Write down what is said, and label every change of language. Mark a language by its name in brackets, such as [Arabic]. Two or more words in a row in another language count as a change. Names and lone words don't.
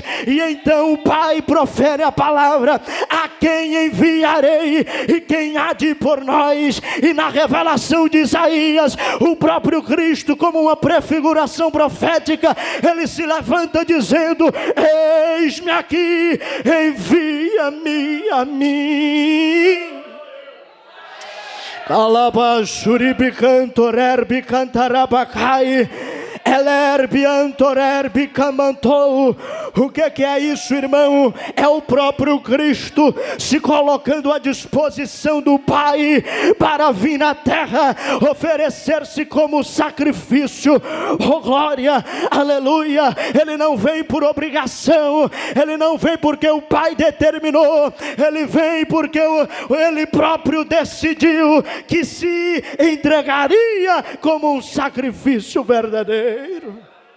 [Portuguese] E então o Pai profere a palavra: a quem enviarei e quem há de ir por nós? E na revelação de Isaías, o próprio Cristo, como uma prefiguração profética, ele se levanta dizendo: eis-me aqui, envia-me a mim. Calabashuribi cantorerbi cantarabacai, elerbi antorerbi camantou. O que é isso, irmão? É o próprio Cristo se colocando à disposição do Pai para vir na terra, oferecer-se como sacrifício. Oh glória, aleluia. Ele não vem por obrigação, ele não vem porque o Pai determinou, ele vem porque ele próprio decidiu que se entregaria como um sacrifício verdadeiro.